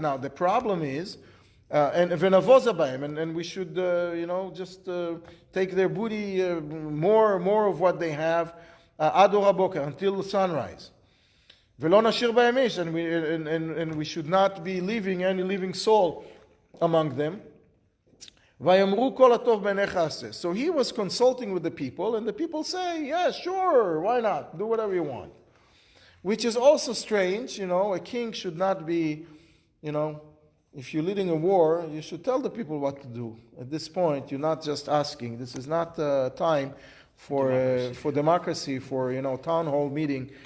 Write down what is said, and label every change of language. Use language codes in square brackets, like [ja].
[en] Now the problem is, and we should just take their booty, more of what they have, [he] ador haboker, [en] until sunrise. [he] V'lo nashir b'hem ish, [en] and we should not be leaving any living soul among them. [he] ויאמרו כל הטוב בעיניך עשה. [en] So he was consulting with the people, and the people say, yeah, sure, why not? Do whatever you want. Which is also strange, a king should not be, if you're leading a war, you should tell the people what to do. At this point, you're not just asking. This is not time for democracy, for town hall meeting.